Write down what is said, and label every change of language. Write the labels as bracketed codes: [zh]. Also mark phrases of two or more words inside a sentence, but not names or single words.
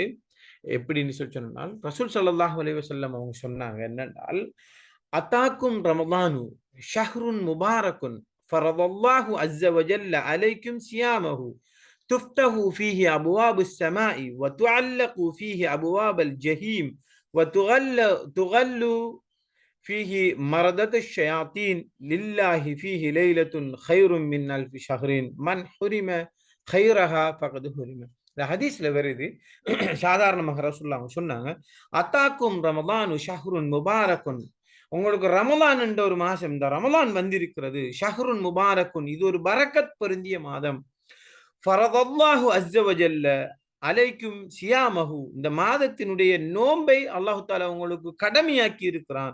[ta] எப்படின்னு சொல்லி சொன்னால் ரசூல் [ar] صلى الله عليه وسلم [ta] அவங்க சொன்னாங்க என்னென்றால், [ar] أتاكم رمضان شهر مبارك فرض الله عز وجل عليكم صيامه تفتح فيه أبواب السماء وتغلق فيه أبواب الجحيم وتغل فيه مردة الشياطين لله فيه ليلة خير من ألف شهر من حرم خيرها فقد حرم. [ta] இந்த ஹதீஸ்ல வருது சாதாரணமாக ரசூலுல்லாஹ் சொன்னாங்க, [ar] أتاكم رمضان شهر مبارك, [ta] உங்களுக்கு ரமலான் என்ற ஒரு மாசம், இந்த ரமலான் வந்திருக்கிறது, [ar] شهر مبارك, [ta] இது ஒரு பரக்கத் பொருந்திய மாதம். [ar] فرض الله عز وجل عليكم صيامه, [ta] இந்த மாதத்தினுடைய நோன்பை [ar] الله تعالى [ta] உங்களுக்கு கடமையாக்கி இருக்கிறான்.